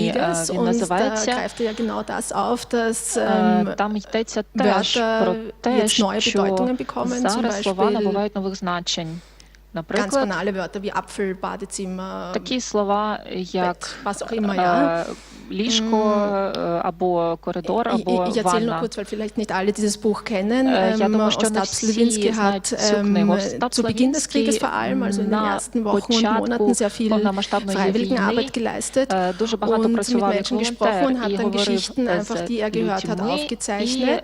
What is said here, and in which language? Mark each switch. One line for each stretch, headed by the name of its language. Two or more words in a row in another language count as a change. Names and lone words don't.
German: Und da greift er ja genau das auf, dass Wörter jetzt neue Bedeutungen bekommen, zum Beispiel ganz banale Wörter wie Apfel, Badezimmer, Bett, was auch immer, ja.
Ukrainian: Ліжко або коридор, або ванна.
German: Ich erzähle nur kurz, weil vielleicht nicht alle dieses Buch kennen. Ostap Slewinski hat zu Beginn des Krieges vor allem, also in den ersten Wochen und Monaten, sehr viel Freiwilligenarbeit geleistet und mit Menschen gesprochen und hat dann Geschichten, einfach, die er gehört hat, aufgezeichnet.